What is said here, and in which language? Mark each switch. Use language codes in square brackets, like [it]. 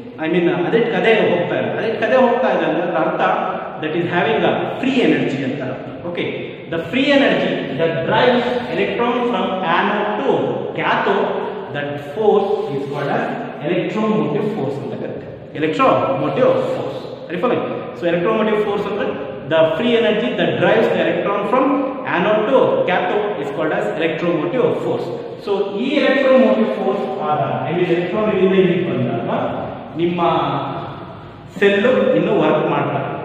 [en] I mean [kn] ಅದಕ್ಕೆ ಕದೇ ಹೋಗ್ತಾ ಇದೆ ಅಂದ್ರೆ ಅದರ ಅರ್ಥ [en] that is having a free energy [kn] ಅಂತ. [en] okay, the free energy that drives electron from anode to cathode, that force is called as electromotive force [kn] ಅಂತ ಕರೀತಾರೆ. [en] Electromotive force. So electromotive force [kn] ಅಂದ್ರೆ [en] the free energy that drives the electron from anode to cathode is called as electromotive force. [kn] So ಈ electromotive force ಆದ electron ಇಲ್ಲಿಂದ ಬಂದಾಗ ನಿಮ್ಮ cell ಇನ್ನು work ಮಾಡ್ತಾರೆ.